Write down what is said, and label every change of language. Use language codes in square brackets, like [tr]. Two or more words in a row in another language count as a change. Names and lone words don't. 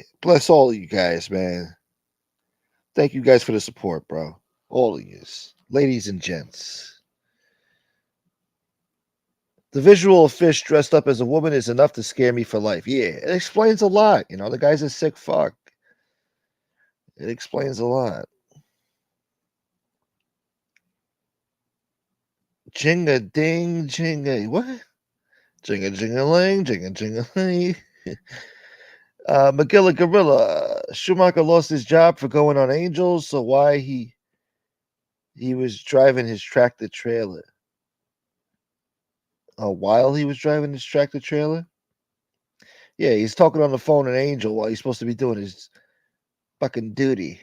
[en] Bless all of you guys, man. Thank you guys for the support, bro. All of you. Ladies and gents. The visual of Fish dressed up as a woman is enough to scare me for life. Yeah, it explains a lot. You know, the guy's a sick fuck. It explains a lot. Jinga ding, jinga. What? Jinga jingaling, jinga jingaling. Magilla Gorilla. Schumacher lost his job for going on Angels, so why he was driving his tractor trailer. While he was driving his tractor trailer? Yeah, he's talking on the phone in Angel while he's supposed to be doing his fucking duty.